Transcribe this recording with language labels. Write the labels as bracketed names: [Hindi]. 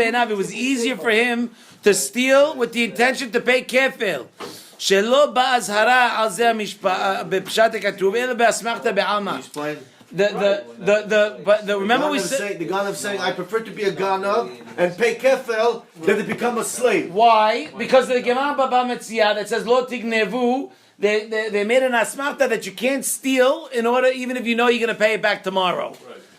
[English] It was easier for him to steal with the intention to pay kefil. [Hebrew] שלא באזהרה על זה בפשט הכתוב, אלא באסמכתא בעלמא. [English] Explain. Remember we said the Ganav saying, I prefer to be a Ganav and pay kefel than to become a slave. why? Because the Gemara Baba Metzia that says lo tignevu, they made an asmachta that you can't steal in order, even if you know you're going to pay it back tomorrow. Right.